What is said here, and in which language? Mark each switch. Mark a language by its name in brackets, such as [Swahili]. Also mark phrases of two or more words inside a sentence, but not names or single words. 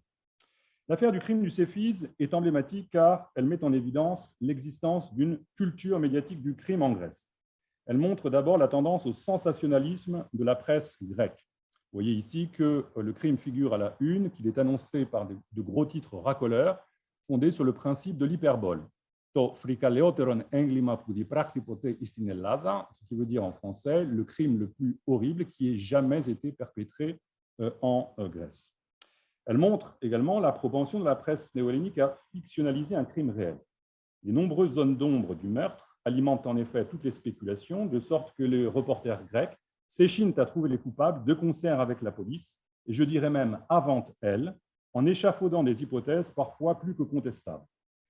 [French] L'affaire du crime du Céphise est emblématique car elle met en évidence l'existence d'une culture médiatique du crime en Grèce. Elle montre d'abord la tendance au sensationnalisme de la presse grecque. Vous voyez ici que le crime figure à la une, qu'il est annoncé par de gros titres racoleurs, fondés sur le principe de l'hyperbole. [Greek] Το φρικαλεώτερον έγκλημα που διπράχθη ποτέ στην Ελλάδα, [French] ce qui veut dire en français le crime le plus horrible qui ait jamais été perpétré en Grèce. Elle montre également la propension de la presse néo-hellénique à fictionnaliser un crime réel. Les nombreuses zones d'ombre du meurtre alimentent en effet toutes les spéculations, de sorte que les reporters grecs s'échinent à trouver les coupables de concert avec la police, et je dirais même avant elle, en échafaudant des hypothèses parfois plus que contestables.